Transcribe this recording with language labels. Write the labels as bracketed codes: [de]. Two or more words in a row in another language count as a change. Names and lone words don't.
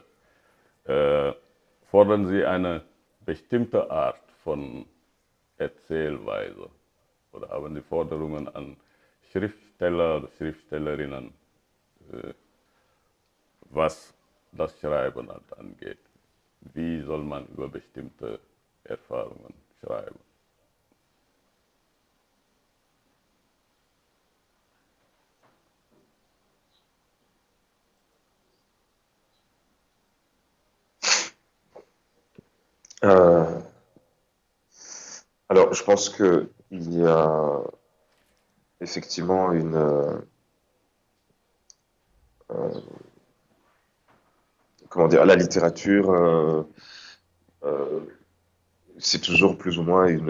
[de] Fordern Sie eine bestimmte Art von Erzählweise oder haben Sie Forderungen an Schriftsteller oder Schriftstellerinnen, was das Schreiben halt angeht? Wie soll man über bestimmte Erfahrungen schreiben? [fr] Alors, je pense qu'il y a effectivement comment dire, la littérature, c'est toujours plus ou moins